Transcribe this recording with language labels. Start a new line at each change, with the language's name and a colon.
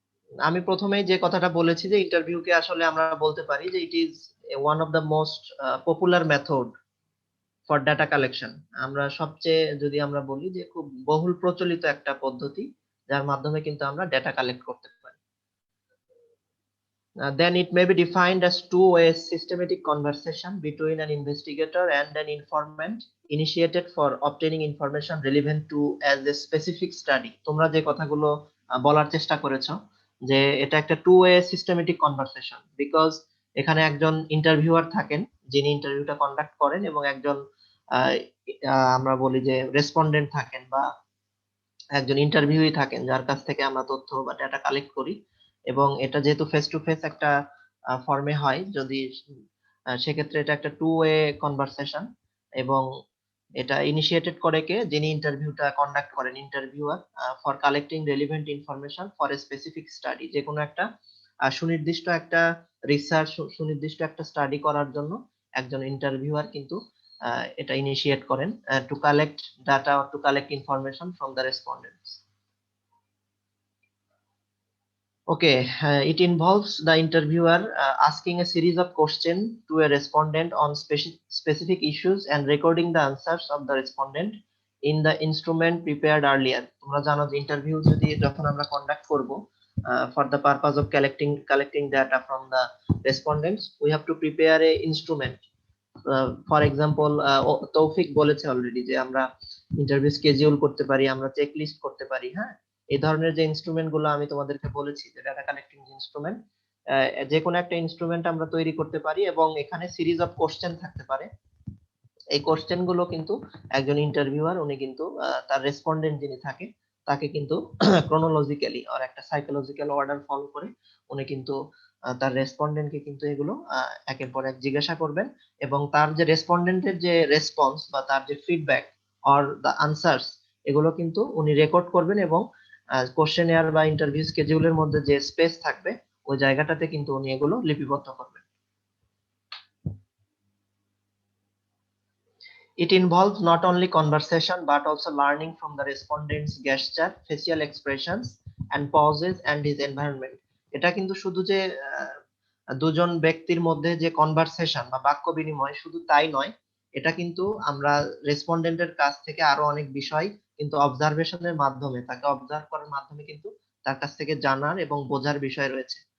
Bangla: আমি প্রথমেই যে কথাটা বলেছি যে ইন্টারভিউকে আসলে আমরা বলতে পারি যে
English: It is one of the most popular method for data collection.
Bangla: আমরা সবচেয়ে যদি আমরা বলি যে খুব বহুল প্রচলিত একটা পদ্ধতি যার মাধ্যমে কিন্তু আমরা ডেটা কালেক্ট করতে পারি।
English: Then it may be defined as two-way systematic conversation between an investigator and an informant initiated for obtaining information relevant to as a specific study.
Bangla: তোমরা যে কথাগুলো বলার চেষ্টা করেছো যে এটা একটা
English: two-way systematic conversation, because
Bangla: এখানে একজন ইন্টারভিউয়ার থাকেন যিনি ইন্টারভিউটা কন্ডাক্ট করেন এবং একজন আমরা বলি যে রেসপন্ডেন্ট থাকেন বা একজন ইন্টারভিউই থাকেন যার কাছ থেকে আমরা তথ্য বা ডেটা কালেক্ট করি। এবং এটা যেহেতু ফেস টু ফেস একটা ফর্মে হয়, যদি সেক্ষেত্রে এটা একটা টু ওয়ে কনভারসেশন, এবং এটা ইনিশিয়েটেড করে কে, যিনি ইন্টারভিউটা কন্ডাক্ট করেন, interviewer,
English: For collecting relevant information for a specific study.
Bangla: যে কোনো একটা সুনির্দিষ্ট একটা রিসার্চ, সুনির্দিষ্ট একটা স্টাডি করার জন্য একজন ইন্টারভিউয়ার কিন্তু এটা ইনিশিয়েট করেন
English: To collect data or to collect information from the respondents. Okay, it involves the interviewer asking a series of questions to a respondent on specific issues and recording the answers of the respondent in the instrument prepared earlier.
Bangla: তোমরা জানো যে interview যদি যখন আমরা conduct করব
English: for the purpose of collecting data from the respondents, we have to prepare a instrument. For example,
Bangla: তৌফিক বলেছে already যে আমরা ইন্টারভিউ স্কেডিউল করতে পারি, আমরা চেক লিস্ট করতে পারি, হ্যাঁ, এই ধরনের যে ইনস্ট্রুমেন্ট গুলো আমি তোমাদেরকে বলেছি যে ডাটা কালেক্টিং ইনস্ট্রুমেন্ট, যে কোনো একটা ইনস্ট্রুমেন্ট আমরা তৈরি করতে পারি এবং এখানে সিরিজ অফ কোশ্চেন থাকতে পারে। এই কোশ্চেন গুলো কিন্তু একজন ইন্টারভিউয়ার উনি কিন্তু তার রেসপন্ডেন্ট যিনি থাকে তাকে কিন্তু ক্রোনোলজিক্যালি আর একটা সাইকোলজিক্যাল অর্ডার ফলো করে উনি কিন্তু তার রেসপন্ডেন্টকে কিন্তু এগুলো একের পর এক জিজ্ঞাসা করবেন, এবং তার যে রেসপন্ডেন্টের যে রেসপন্স বা তার যে ফিডব্যাক
English: or the answers,
Bangla: এগুলো কিন্তু উনি রেকর্ড করবেন এবং কোশ্চেনিয়ার বা ইন্টারভিউ স্কেডিউলের মধ্যে যে স্পেস থাকবে ওই জায়গাটাতে কিন্তু উনি এগুলো লিপিবদ্ধ করবেন।
English: It involves not only conversation but also learning from the respondent's gesture, facial expressions and pauses and his environment.
Bangla: এটা কিন্তু শুধু যে দুজন ব্যক্তির মধ্যে যে কনভারসেশন বা বাক্য বিনিময় শুধু তাই নয়, এটা কিন্তু আমরা রেসপন্ডেন্টের কাছ থেকে আরো অনেক বিষয় কিন্তু অবজারভেশনের মাধ্যমে, তাকে অবজার্ভ করার মাধ্যমে কিন্তু তার কাছ থেকে জানার এবং বোঝার বিষয় রয়েছে।